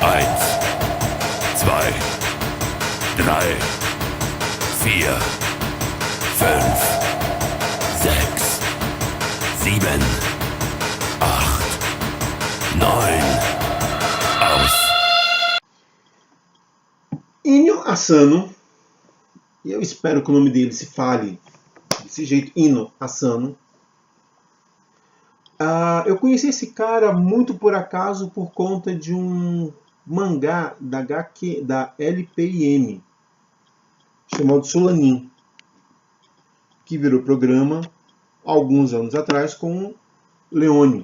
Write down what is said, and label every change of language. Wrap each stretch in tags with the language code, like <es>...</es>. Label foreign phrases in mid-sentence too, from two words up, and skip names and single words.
<de>Eins, zwei, drei, vier, fünf, sechs, sieben, acht, neun. Aus.</de> <pt>Inyo Asano, e eu espero que o nome dele se fale desse jeito, Ino Asano. Eu conheci esse cara muito por acaso por conta de um mangá da LPM, chamado Solanin, que virou programa alguns anos atrás com Leone.</pt>